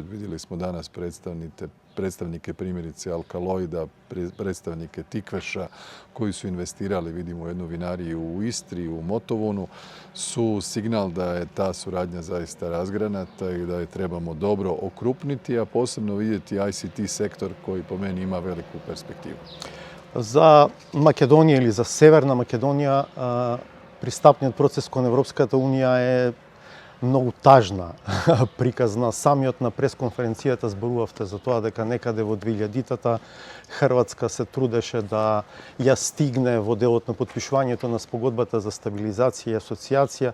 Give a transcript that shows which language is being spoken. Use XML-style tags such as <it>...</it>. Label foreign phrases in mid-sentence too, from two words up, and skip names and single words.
<hr>Vidjeli smo danas predstavnike primjerice Alkaloida, predstavnike Tikveša koji su investirali, vidimo, u jednu vinariju u Istri, u Motovunu, su signal da je ta suradnja zaista razgranata i da je trebamo dobro okrupniti, a posebno vidjeti ICT sektor koji po meni ima veliku perspektivu.</hr> <mk>За Македонија или за Северна Македонија пристапниот процес кон Европската Унија е многу тажна приказна. Самиот на пресконференцијата зборувавте за тоа дека некаде во 2000-тата Хрватска се трудеше да ја стигне во делот на потпишувањето на спогодбата за стабилизација и асоциација.</mk>